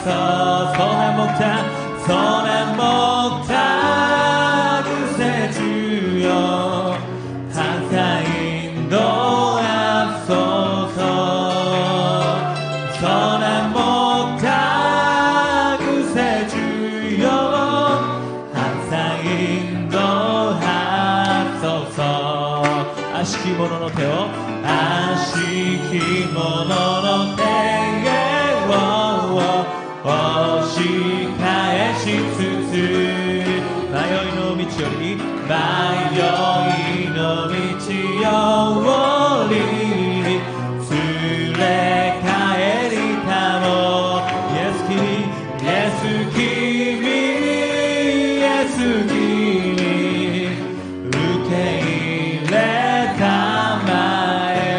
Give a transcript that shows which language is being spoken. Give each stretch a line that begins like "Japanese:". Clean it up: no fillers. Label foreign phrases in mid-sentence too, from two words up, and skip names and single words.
Korean: 선한 목자 구세주여 항상 인도하소서. 선한 목자 구세주여 항상 인도하소서.
Japanese: 悪しき者の手を悪しき者の手を押し返しつつ迷いの道より迷いの道より連れ帰りたもイエス君受け入れたまえ